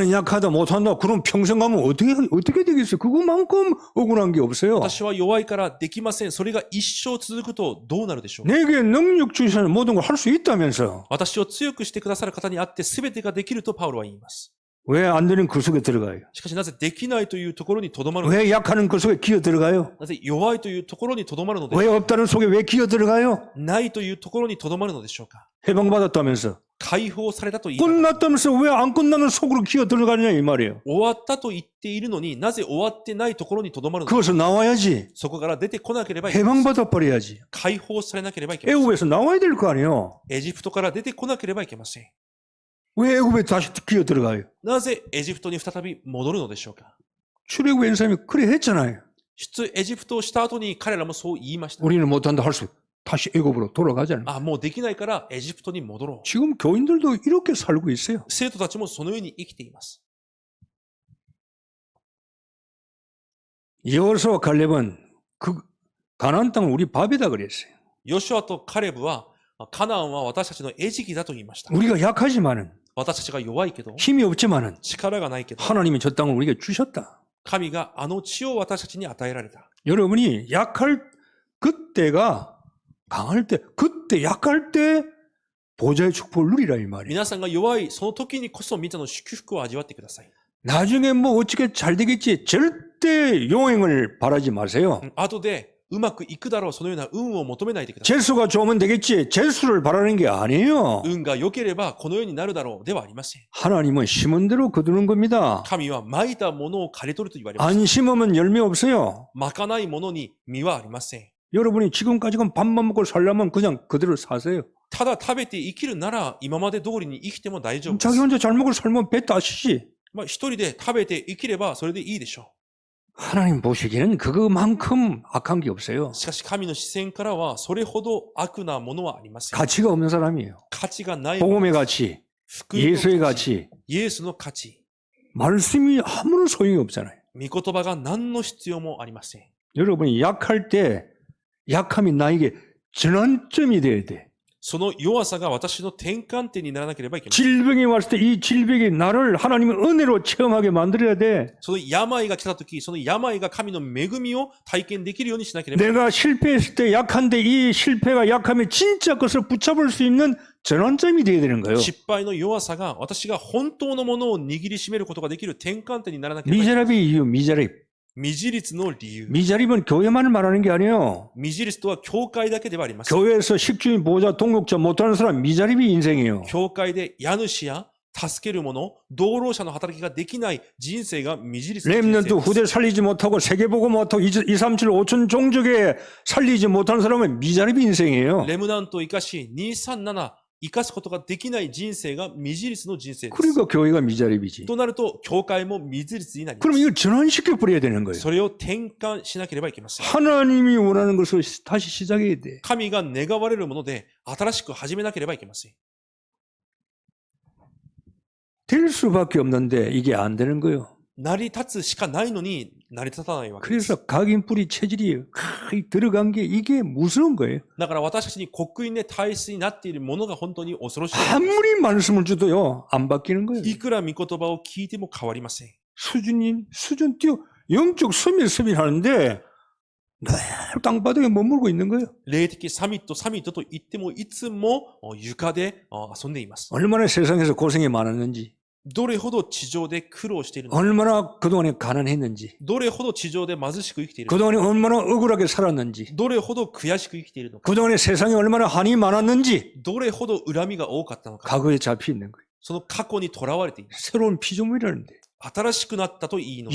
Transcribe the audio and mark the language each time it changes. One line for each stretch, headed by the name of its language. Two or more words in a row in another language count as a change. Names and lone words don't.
Korean: 나는 약하다, 못한다. 그럼 평생 가면 어떻게 되겠어요? 그거만큼 억울한 게 없어요.
Japanese: 私は弱いからできません。それが一生続くとどうなるでしょうか。
Korean: 내게 능력 주시는 모든 걸 할 수 있다면서
Japanese: 私を強くしてくださる方にあって全てができるとパウロは言います。
Korean: 왜 안 되는 그 속에 들어가요?
Japanese: しかしなぜできないというところにとどまるのか。
Korean: 왜 약하는 그 속에 기어 들어가요?
Japanese: なぜ弱いというところにとどまるので
Korean: 왜 없다는 속에 왜 기어 들어가요?
Japanese: ないというところにとどまるのでしょうか。
Korean: 해방받았다면서
Japanese: 解放されたと言いながら
Korean: 끝났다면서 왜 안 끝나는 속으로 기어 들어가느냐 이 말이에요.
Japanese: 終わったと言っているのになぜ終わってないところにとどまるのか。
Korean: 그것을 나와야지.
Japanese: そこから出てこなければいけない。
Korean: 해방받아 버려야지.
Japanese: 解放されなければいけません。
Korean: 애굽에서 나와야 될 거 아니에요.
Japanese: エジプトから出てこなければいけません。
Korean: 왜 애굽에 다시 기어 들어가요?
Japanese: なぜエジプトに再び戻るのでしょうか。
Korean: 출애굽 엔사님이 그래 했잖아요.
Japanese: 出エジプトをした後に彼らもそう言いました。
Korean: 우리는 못한다 할 수 다시 애굽으로 돌아가잖아요.
Japanese: あ、もうできないからエジプトに戻ろう。
Korean: 지금 교인들도 이렇게 살고 있어요.
Japanese: 生徒たちもそのように生きています。
Korean: 여호수아와 갈렙은 그 가나안 땅을 우리 밥이다 그랬어요.
Japanese: ヨシュアとカレブは、カナンは私たちの餌食だと言いました。
Korean: 우리가 약하지만은
Japanese: 私たちが弱いけど、
Korean: 힘이 없지만은
Japanese: 力がないけど、
Korean: 하나님이 저 땅을 우리에게 주셨다.
Japanese: 神があの地を私たちに与えられた。
Korean: 여러분이 약할 그때가 강할 때, 그때 약할 때 보좌의 축복을 누리라 이 말이에요.
Japanese: 皆さんが弱いその時にこそ御座の祝福を味わってください。
Korean: 나중에 뭐 어떻게 잘 되겠지 절대 용행을 바라지 마세요.
Japanese: 後でうまくいくだろう、そのような運を求めないでください。
Korean: 재수가 좋으면 되겠지 재수를 바라는 게 아니에요.
Japanese: 運が良ければこのようになるだろうではありません。
Korean: 하나님은 심은 대로 거두는 겁니다.
Japanese: 神は蒔いたものを刈り取ると言われます。
Korean: 안 심으면 열매 없어요.
Japanese: まかないものに実はありません。
Korean: 여러분이 지금까지는 밥만 먹고 살려면 그냥 그대로 사세요.
Japanese: ただ食べて生きるなら今まで通りに生きても大丈夫です
Korean: 자기 。 혼자 잘 먹고 살면 배 따시지.
Japanese: 一人で食べて生きればそれでいいでしょ
Korean: 하나님 보시기에는 그거만큼 악한 게 없어요.
Japanese: う。しかし神の視線からはそれほど悪なものはありません。
Korean: 가치가 없는 사람이에요.
Japanese: 価値がないもの。
Korean: 복음의 가치,
Japanese: 福音の
Korean: 예수의
Japanese: 価値、
Korean: 가치,
Japanese: イエスの価値、
Korean: 말씀이 아무런 소용이 없잖아요.
Japanese: 御言葉が何の必要もありません。
Korean: 여러분이 약할 때 약함이 나에게 전환점이 돼야 돼.
Japanese: その弱さが私の転換点にならなければいけません。
Korean: 질병이 왔을 때 이 질병이 나를 하나님의 은혜로 체험하게 만들어야 돼.
Japanese: その病が来たとき、その病が神の恵みを体験できるようにしなければ。
Korean: 내가 실패했을 때 약한데 이 실패가 약함에 진짜 그것을 붙잡을 수 있는 전환점이 돼야 되는 거예요.
Japanese: 失敗の弱さが私が本当のものを握りしめることができる転換点にならなければいけない。
Korean: 미자립의 이유, 미자립.
Japanese: 未自立の理由。
Korean: 미자립은 교회만을 말하는 게 아니에요.
Japanese: 未自立とは教会だけではありません。
Korean: 교회에서 식주인, 보호자, 동역자 못하는 사람 미자립이 인생이에요.
Japanese: 教会で家主や助ける者、道路者の働きができない人生が未自立の人生
Korean: 렘넌트
Japanese: です。
Korean: 후대 살리지 못하고 세계보고 못하고 2, 3, 7, 5천 종족에 살리지 못하는 사람은 미자립이 인생이에요.
Japanese: レムナントを生かし、237生かすことができない人生が未自立の人生です。
Korean: 그러니까 교회가 미자립이지.
Japanese: となると、教会も未自立になりま
Korean: 그럼
Japanese: す。
Korean: 이걸 전환시켜 버려야 되는 거예요.
Japanese: それを転換しなければいけません。
Korean: 하나님이 원하는 것을 다시 시작해야 돼.
Japanese: 神が願われるもので新しく始めなければいけません。
Korean: 될 수밖에 없는데 이게 안 되는 거예요.
Japanese: 成り立つしかないのに成り立たないわけです。
Korean: 그래서 각인뿌리 체질이 거의 들어간 게 이게 무서운 거예요.
Japanese: だから私たちに刻印で体質になっているものが本当に恐ろしい。
Korean: 아무리 말씀을 줘도요 안 바뀌는 거예요.
Japanese: いくら御言葉を聞いても変わりません。
Korean: 수준 뛰어 영적 서밋 하는데 늘 땅바닥에 머물고 있는 거예요.
Japanese: 霊的サミットと言ってもいつも床で遊んでいます。
Korean: 얼마나 세상에서 고생이 많았는지,
Japanese: どれほど地上で苦労しているのか、
Korean: 얼마나 그동안에 가난했는지,
Japanese: どれほど地上で貧しく生きているのか、
Korean: 그동안에 얼마나 억울하게 살았는지,
Japanese: どれほど悔しく生きているのか、
Korean: 그동안에 세상에 얼마나 한이 많았는지
Japanese: どれほど恨みが多かったのか、
Korean: 과거에 잡혀 있는 거예요.
Japanese: その過去にとらわれています。
Korean: 새로운 피조물이라는데
Japanese: 新しくなったといいのに、